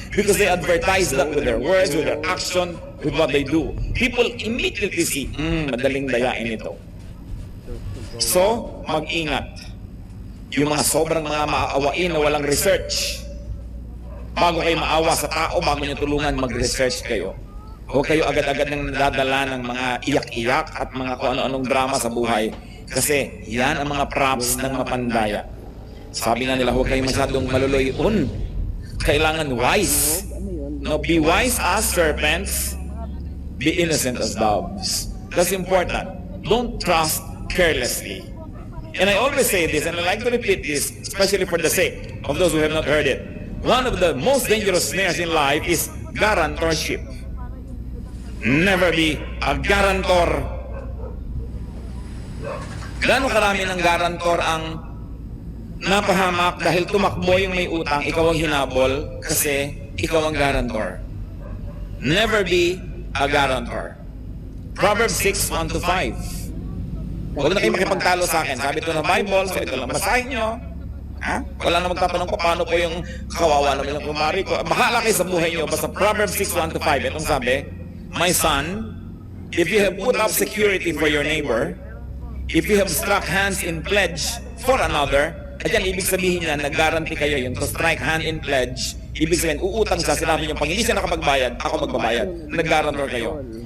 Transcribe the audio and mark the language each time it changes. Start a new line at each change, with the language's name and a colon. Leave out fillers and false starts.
English: Because they advertise that with their words, with their action, with what they do. People immediately see,
Filipino: madaling dayain ito. So, mag-ingat. Yung mga sobrang mga maaawain na walang research. Bago kayo maawa sa tao, bago nyo tulungan, mag-research kayo. Huwag kayo agad-agad nang nadadala ng mga iyak-iyak at mga kung ano-anong drama sa buhay. Kasi yan ang mga props ng mapandaya. Sabi nga nila, huwag kayo masyadong maluloy-un. Kailangan wise.
English: No, be wise as serpents, be innocent as doves. That's important. Don't trust carelessly. And I always say this, and I like to repeat this, especially for the sake of those who have not heard it. One of the most dangerous snares in life is guarantorship. Never be a guarantor.
Filipino: Gano'ng karami ng guarantor ang napahamak dahil tumakbo yung may utang, ikaw ang hinabol kasi ikaw ang guarantor.
English: Never be a guarantor. Proverbs 6, 1-5.
Filipino: Huwag na kayo makipagtalo sa akin. Sabi ito na Bible, so ito lang. Basahin nyo. Ha? Wala na magtatanong ko paano po yung kawawa naman ng kumari ko. Bahala kayo sa buhay nyo. Basta Proverbs 6, 1-5.
English: Itong sabi, my son, if you have put up security for your neighbor, if you have struck hands in pledge for another,
Filipino: at yan, ibig sabihin niya, nag-guarantee kayo yun.
English: To strike hand in pledge,
Filipino: ibig sabihin, uutang siya, sinabi niyo, pag hindi siya nakapagbayad, ako magbabayad. Nag-guarantor kayo.